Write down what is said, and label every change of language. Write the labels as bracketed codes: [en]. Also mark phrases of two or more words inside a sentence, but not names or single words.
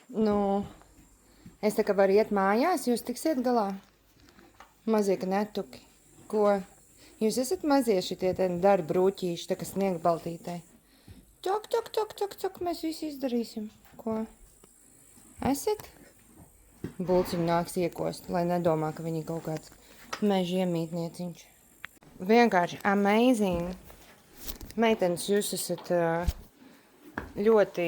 [lv] Nu, es tā kā varu iet mājās, jūs tiksiet galā? Mazie netuki. Ko? Jūs esat mazie šitie darba brūķīši, tā kā sniegbaltītē. Tok, tok, tok, tok, tok, mēs visi izdarīsim. Ko? Esat? Bulciņu nāks iekost, lai nedomā, ka viņi kaut kāds meža iemītnieciņš. Vienkārši amazing. Meitenes, jūs esat ļoti...